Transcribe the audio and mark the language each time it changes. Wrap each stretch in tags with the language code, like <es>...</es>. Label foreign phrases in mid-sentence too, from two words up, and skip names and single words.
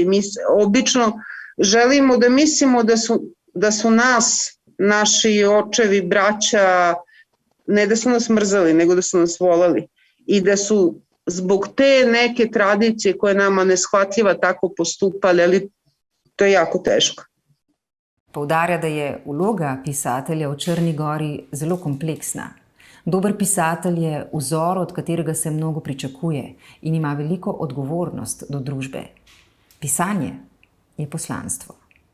<sr>Mi obično želimo da mislimo da su nas, naši očevi, braća, ne da su nas mrzeli, nego da su nas voleli i da su zbog te neke tradicije koje nama neshvatljiva tako postupali, ali to je jako teško.</sr> <sl>Poudarja, da je vloga pisatelja v Črni Gori zelo kompleksna. Dober pisatelj je vzor, od katerega se mnogo pričakuje in ima veliko odgovornost do družbe. Pisanje je poslanstvo.</sl>